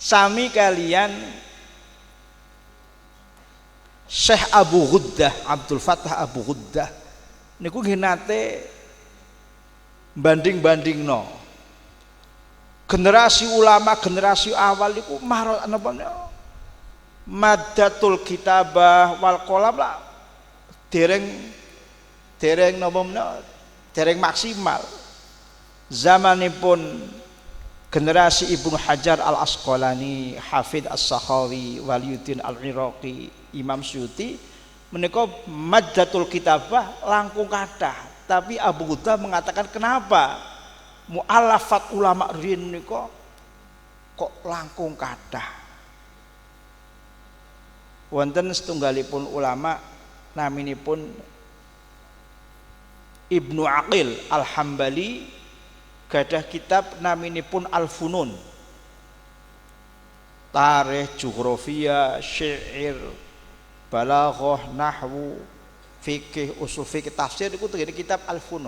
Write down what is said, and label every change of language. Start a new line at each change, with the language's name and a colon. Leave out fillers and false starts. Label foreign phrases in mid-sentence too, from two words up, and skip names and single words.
Javanese: sami kalian Syekh Abu Ghuddah, Abdul Fattah Abu Ghuddah niku nggih nate banding-bandingno generasi ulama generasi awal niku marot napa
Arabic: مادة الكتابة والقلم
Javanese: lah dereng napa dereng maksimal. Zamanipun generasi Ibnu Hajar Al Asqalani, Hafidz As-Sakhawi, Waliyuddin Al-Iraqi, Imam Suyuti menika
Arabic: مادة الكتابة
Javanese: langkung kathah. Tapi Abu Ghuddah
Indonesian: mengatakan kenapa
Javanese: mu'allafat ulama riyin nika kok langkung kathah. Wonten setunggalipun ulama naminipun Ibnu Aqil Al-Hambali gadah kitab naminipun Al-Funun, tarikh, geografia, syair, balaghah, nahwu, fikih, usul fikih, tafsir iku tengene kitab Al-Funun.